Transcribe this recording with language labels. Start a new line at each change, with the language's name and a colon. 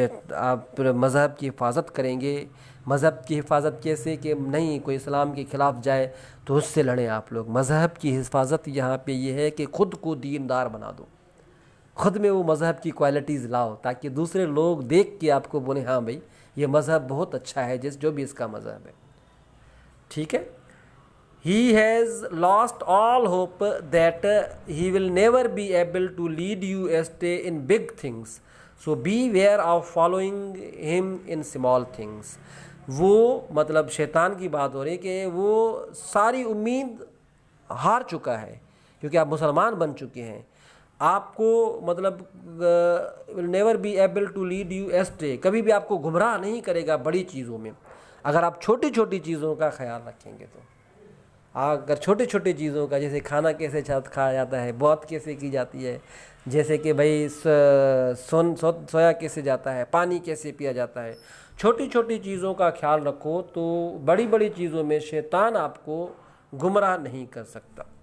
Urdu: آپ مذہب کی حفاظت کریں گے. مذہب کی حفاظت کیسے کہ نہیں کوئی اسلام کے خلاف جائے تو اس سے لڑیں آپ لوگ. مذہب کی حفاظت یہاں پہ یہ ہے کہ خود کو دیندار بنا دو. خود میں وہ مذہب کی کوالٹیز لاؤ تاکہ دوسرے لوگ دیکھ کے آپ کو بولیں ہاں بھائی یہ مذہب بہت اچھا ہے، جو بھی اس کا مذہب ہے. ٹھیک ہے.
English: He has lost all hope that he will never be able to lead you astray in big things. So beware of following him in small things.
Urdu: وہ مطلب شیطان کی بات ہو رہی ہے کہ وہ ساری امید ہار چکا ہے کیونکہ آپ مسلمان بن چکے ہیں. آپ کو مطلب
English: will never be able to lead you astray.
Urdu: کبھی بھی آپ کو گمراہ نہیں کرے گا بڑی چیزوں میں اگر آپ چھوٹی چھوٹی چیزوں کا خیال رکھیں گے. تو اگر چھوٹی چھوٹی چیزوں کا، جیسے کھانا کیسے کھایا جاتا ہے، بہت کیسے کی جاتی ہے، جیسے کہ بھائی سویا کیسے جاتا ہے، پانی کیسے پیا جاتا ہے، چھوٹی چھوٹی چیزوں کا خیال رکھو تو بڑی بڑی چیزوں میں شیطان آپ کو گمراہ نہیں کر سکتا.